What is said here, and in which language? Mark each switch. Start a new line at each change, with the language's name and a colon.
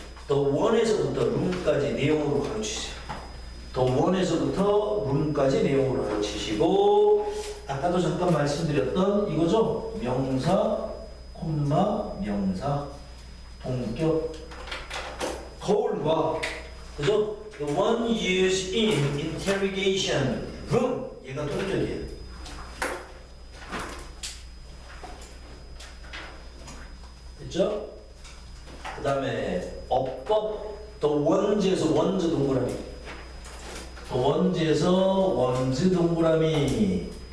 Korean: The one에서부터 room까지 내용으로 가르치세요. The one에서부터 room까지 내용으로 가르치시고, 아까도 잠깐 말씀드렸던 이거죠? 명사, 콤마, 명사, 동격, 거울과, 그죠?
English: The one used in interrogation room.
Korean: 얘가 동격이에요. 됐죠? 그 다음에 어법, the ones에서 ones 동그라미. the ones에서 ones 동그라미.